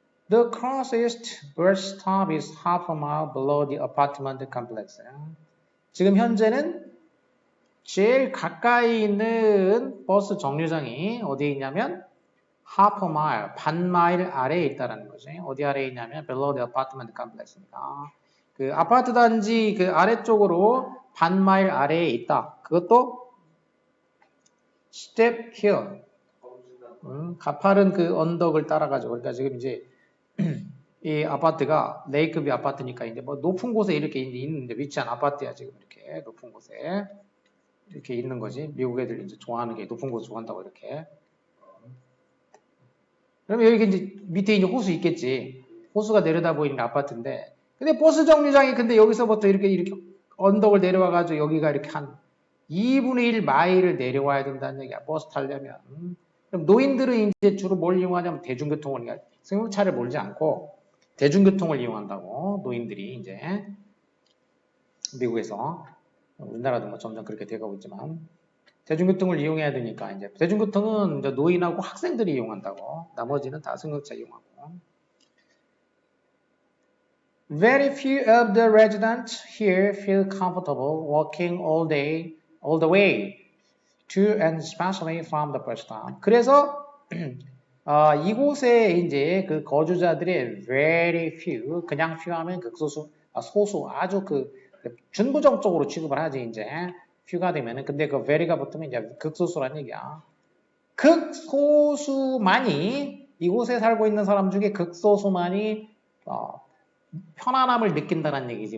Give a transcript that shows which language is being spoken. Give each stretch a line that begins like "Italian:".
English: The closest bus stop is half a mile below the apartment complex.
Korean: 지금 현재는 제일 가까이 있는 버스 정류장이 어디에 있냐면
English: half a mile,
Korean: 반 마일 아래에 있다는 거지. 어디 아래에 있냐면
English: below the apartment complex
Korean: 입니다. 그 아파트 단지 그 아래쪽으로 반 마일 아래에 있다. 그것도
English: step hill.
Korean: 가파른 그 언덕을 따라가지고 그러니까 지금 이제 이 아파트가 레이크뷰 아파트니까 이제 뭐 높은 곳에 이렇게 있는데 위치한 아파트야 지금 이렇게 높은 곳에 이렇게 있는 거지. 미국 애들 이제 좋아하는 게 높은 곳 좋아한다고 이렇게. 그러면 여기 이제 밑에 이제 호수 있겠지. 호수가 내려다 보이는 아파트인데 근데 버스 정류장이 근데 여기서부터 이렇게 언덕을 내려와가지고 여기가 이렇게 한 2분의 1 마일을 내려와야 된다는 얘기야. 버스 타려면. 그럼 노인들은 이제 주로 뭘 이용하냐면 대중교통을, 그러니까 승용차를 몰지 않고 대중교통을 이용한다고. 노인들이 이제 미국에서, 우리나라도 뭐 점점 그렇게 돼가고 있지만 대중교통을 이용해야 되니까 이제 대중교통은 이제 노인하고 학생들이 이용한다고. 나머지는 다 승용차 이용하고.
English: Very few of the residents here feel comfortable walking all the way to and especially from the bus stop.
Korean: 그래서 이곳에 이제 그 거주자들의 very few, 그냥 few 하면 극소수, 소수, 아주 그 준부정적으로 취급을 하지 이제 few가 되면은. 근데 그 very가 붙으면 이제 극소수란 얘기야. 극소수만이, 이곳에 살고 있는 사람 중에 극소수만이 편안함을 느낀다는 얘기지.